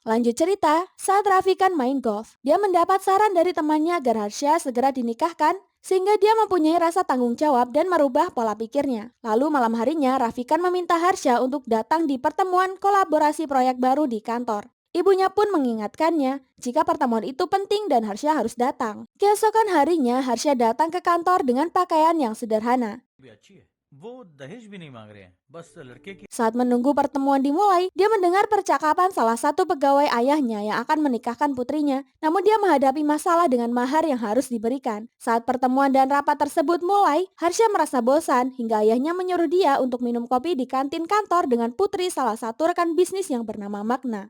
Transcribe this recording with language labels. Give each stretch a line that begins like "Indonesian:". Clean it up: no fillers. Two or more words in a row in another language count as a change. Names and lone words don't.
Indonesian: Lanjut cerita, saat Rafikan main golf, dia mendapat saran dari temannya agar Harsha segera dinikahkan sehingga dia mempunyai rasa tanggung jawab dan merubah pola pikirnya. Lalu malam harinya, Rafikan meminta Harsha untuk datang di pertemuan kolaborasi proyek baru di kantor. Ibunya pun mengingatkannya jika pertemuan itu penting dan Harsha harus datang. Keesokan harinya, Harsha datang ke kantor dengan pakaian yang sederhana.
Hindi: भी अच्छी है। वो दहेज भी नहीं मांग रहे हैं, बस लड़के की।
Indonesian: Saat menunggu pertemuan dimulai, dia mendengar percakapan salah satu pegawai ayahnya yang akan menikahkan putrinya. Namun dia menghadapi masalah dengan mahar yang harus diberikan. Saat pertemuan dan rapat tersebut mulai, Harsha merasa bosan hingga ayahnya menyuruh dia untuk minum kopi di kantin kantor dengan putri salah satu rekan bisnis yang bernama Magna.